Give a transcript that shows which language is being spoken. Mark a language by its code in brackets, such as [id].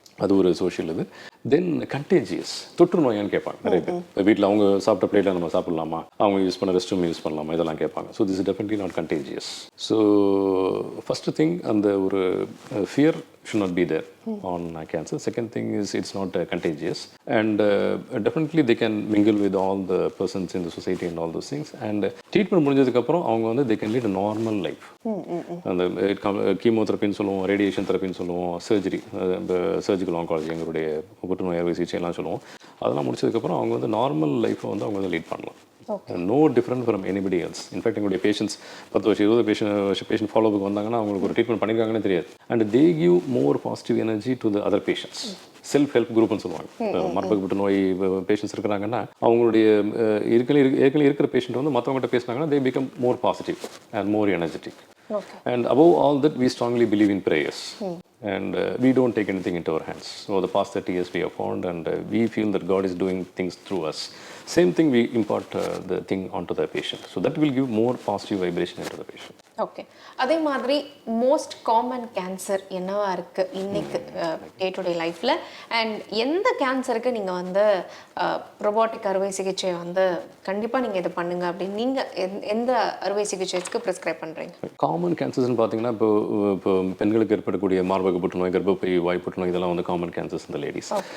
[ta] அது ஒரு சோஷியல் இது. தென் கண்டேஜியஸ், தொற்று நோயான்னு கேட்பாங்க நிறைய பேர். வீட்டில் அவங்க சாப்பிட்ட பிளேட்டில் நம்ம சாப்பிடலாமா, அவங்க யூஸ் பண்ண ரெஸ்ட் ரூம் யூஸ் பண்ணலாமா, இதெல்லாம் கேட்பாங்க. [en] So this is definitely not contagious. So first thing, [ta] அந்த ஒரு [en] Fear should not be there on cancer. Second thing is it's not contagious, and definitely they can mingle with all the persons in the society and all those things. And treatment [ta] முடிஞ்சதுக்கு அப்புறம் அவங்க வந்து [en] they can lead a normal life. [ta] அந்த கீமோதெரப்பின்னு சொல்லுவோம், radiation தெரப்பின்னு சொல்லுவோம், surgery, surgical oncology, எங்களுடைய புற்றுநோய் அறுவை சிகிச்சைலாம் சொல்லுவோம். அதெல்லாம் முடிச்சதுக்கப்புறம் அவங்க வந்து நார்மல் லைஃப்பை வந்து அவங்க வந்து லீட் பண்ணலாம். [en] No different from anybody else. [ta] In fact எங்களுடைய பேஷண்ட்ஸ் 10 வருஷம் 20 பேஷண்ட் ஃபாலோவுக்கு வந்தாங்கன்னா அவங்களுக்கு ஒரு ட்ரீட்மெண்ட் பண்ணியிருக்காங்கன்னு தெரியாது. [en] And they give more positive energy to the other patients. Self help குரூப்னு [ta] சொல்லுவாங்க. மார்பக புற்றுநோய் பேஷண்ட்ஸ் இருக்கிறாங்கன்னா அவங்களுடைய ஏற்கனவே இருக்கிற பேஷண்ட் வந்து மற்றவங்கள்ட்ட பேசினாங்கன்னா [en] They become more positive and more energetic. And above all that, we strongly believe in prayers. And we don't take anything into our hands. So the past 30 years we have found, and we feel that God is doing things through us. Same thing, we impart the thing onto the patient. So that will give more positive vibration into the patient. Okay. [ta] அதே மாதிரி most common cancer என்னவா இருக்கு இன்னைக்கு day to day லைஃப்ல, and எந்த கேன்சருக்கு நீங்க வந்து ரோபோட்டிக் அறுவை சிகிச்சை வந்து கண்டிப்பா நீங்க இதை பண்ணுங்க அப்படின்னு நீங்க எந்த அறுவை சிகிச்சைக்கு பிரிஸ்கிரைப் பண்றீங்க? காமன் கேன்சர்ஸ்னு பார்த்தீங்கன்னா இப்போ பெண்களுக்கு ஏற்படக்கூடிய மார்பக புற்றுநோய், கர்ப்பப்பை வாய் புற்றுநோய், இதெல்லாம் வந்து காமன் கேன்சர்ஸ் இந்த லேடிஸ்.